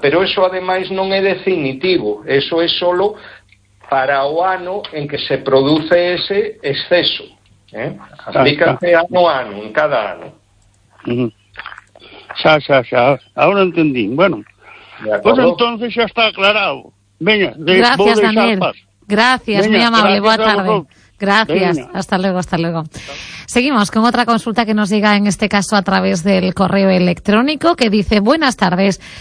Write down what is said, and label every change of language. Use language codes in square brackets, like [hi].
[gl] Pero eso, ademais, non é definitivo. Eso é solo para o ano en que se produce ese exceso. Aplícase ano a ano, en cada ano. Xa, xa, xa. [es] Ahora entendí. Bueno, pois pues entonces xa está aclarado. [gl] Veña, [es] gracias, Daniel. Gracias, muy amable. [gl] Boa tarde. [es] Gracias. Venga. Hasta luego, hasta luego. Seguimos con otra consulta que nos llega en este caso a través del correo electrónico que dice: buenas tardes.